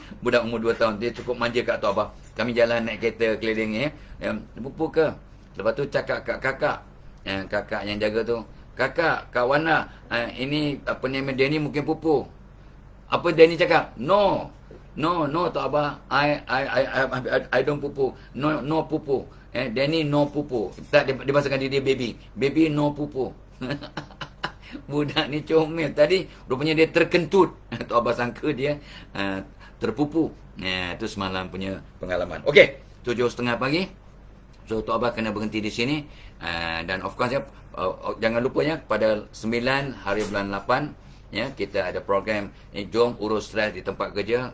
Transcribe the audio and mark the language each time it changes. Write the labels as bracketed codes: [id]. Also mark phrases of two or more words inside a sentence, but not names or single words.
[ms] Budak umur 2 tahun dia cukup manja kat Tok Abah. Kami jalan naik kereta keliling pupu ke? Lepas tu cakap kat kakak, kakak yang jaga tu, kakak, Kak Wana, ini apa nama Danny mungkin pupu. Apa Danny cakap? [en] No Tok Abah, I don't pupu. No pupu. Danny no pupu. [ms] Tak, dia bahasakan dia [en] baby no pupu. [ms] Budak ni comel. Tadi rupanya dia terkentut. Tok Abah sangka dia terpupu. Itu semalam punya pengalaman. Okey, 7:30 pagi. So Tok Abah kena berhenti di sini. Dan [en] of course [ms] jangan lupa pada 9 hari bulan 8 kita ada program jom urus stres di tempat kerja.